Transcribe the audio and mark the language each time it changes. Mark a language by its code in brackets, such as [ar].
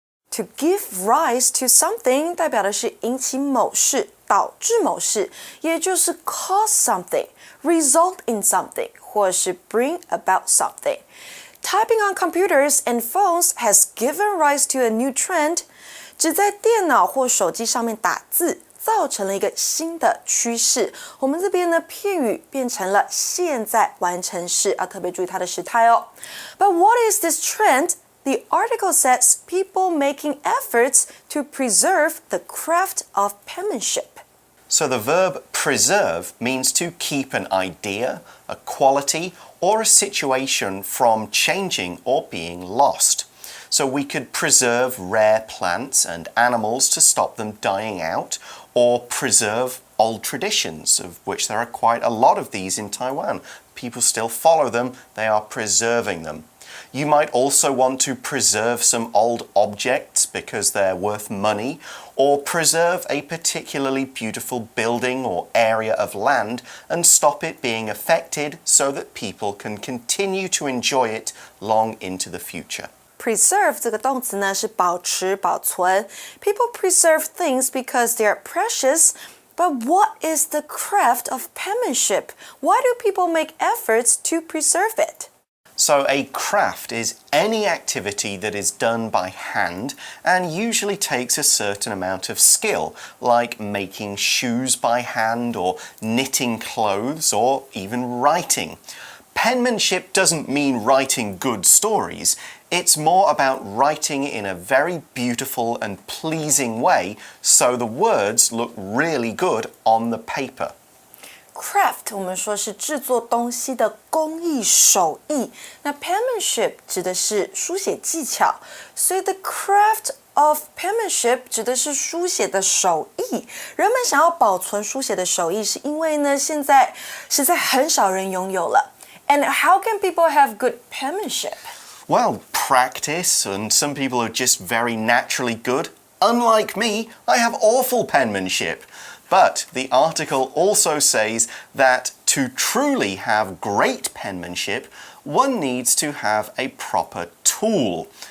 [en] To give rise to something [zh] 代表的是引起某事，导致某事，也就是 [en] cause something, result in something, [zh] 或是 [en] bring about something. Typing on computers and phones has given rise to a new trend. [zh] 只在电脑或手机上面打字，造成了一个新的趋势。我们这边呢，片语变成了现在完成式，要特别注意它的时态哦。 [en] But what is this trend? The article says people making efforts to preserve the craft of penmanship. So the verb preserve means to keep an idea, a quality, or a situation from changing or being lost. So we could preserve rare plants and animals to stop them dying out, or preserve old traditions, of which there are quite a lot of these in Taiwan. People still follow them, they are preserving them. You might also want to preserve some old objects because they're worth money, or preserve a particularly beautiful building or area of land and stop it being affected so that people can continue to enjoy it long into the future. [zh] Preserve 这个动词呢是保持、保存。 [en] People preserve things because they are precious. But what is the craft of penmanship? Why do people make efforts to preserve it? So a craft is any activity that is done by hand and usually takes a certain amount of skill, like making shoes by hand or knitting clothes or even writing. Penmanship doesn't mean writing good stories. It's more about writing in a very beautiful and pleasing way so the words look really good on the paper. [zh] Craft 我们说是制作东西的工艺手艺，那 penmanship 指的是书写技巧，所以 [en] the craft of penmanship [zh] 指的是书写的手艺。人们想要保存书写的手艺，是因为呢现在实在很少人拥有了。 [en] And how can people have good penmanship? Well, practice, and some people are just very naturally good. Unlike me, I have awful penmanship. But the article also says that to truly have great penmanship, one needs to have a proper tool.